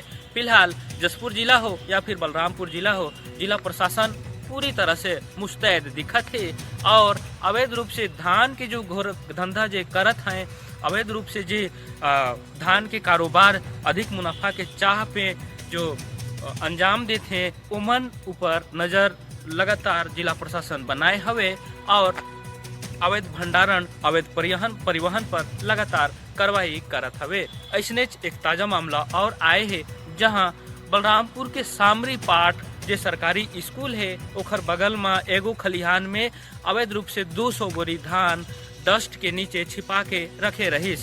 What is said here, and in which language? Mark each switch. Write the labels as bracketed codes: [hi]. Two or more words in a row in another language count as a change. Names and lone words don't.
[hne] फिलहाल जशपुर जिला हो या फिर बलरामपुर जिला हो, जिला प्रशासन पूरी तरह से मुस्तैद दिखत है और अवैध रूप से धान के जो गोरख धंधा जो करत हैं, अवैध रूप से जो धान के कारोबार अधिक मुनाफा के चाह पे जो अंजाम देते हैं, उमन ऊपर नजर लगातार जिला प्रशासन बनाए हुए और अवैध भंडारण, अवैध परिवहन पर लगातार कार्रवाई करत हवे। ऐसने एक ताजा मामला और आए है जहां बलरामपुर के सामरी पाठ जो सरकारी स्कूल है ओखर बगल में एगो खलिहान में अवैध रूप से 200 बोरी धान डस्ट के नीचे छिपा के रखे रहीस।